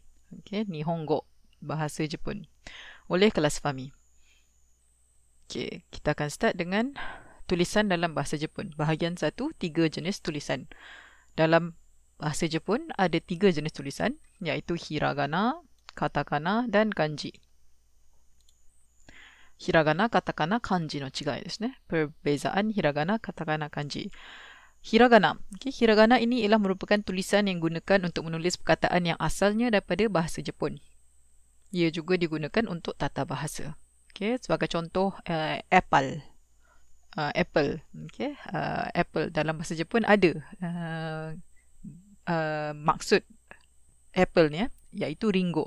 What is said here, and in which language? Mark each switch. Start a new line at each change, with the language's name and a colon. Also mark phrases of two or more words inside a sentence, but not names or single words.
Malay: Okay, Nihongo, bahasa Jepun, oleh kelas Fami. Okay, kita akan start dengan tulisan dalam bahasa Jepun. Bahagian 1, 3 jenis tulisan. Dalam bahasa Jepun ada 3 jenis tulisan, iaitu hiragana, katakana dan kanji.
Japanese: ひらがな、カタカナ、漢字の違いですね.
Malay: Perbezaan hiragana, katakana, kanji. Hiragana. Okay, hiragana ini ialah merupakan tulisan yang digunakan untuk menulis perkataan yang asalnya daripada bahasa Jepun. Ia juga digunakan untuk tata bahasa. Okay, sebagai contoh, apple. Apple. Okay, apple dalam bahasa Jepun ada maksud apple ni, iaitu ringo.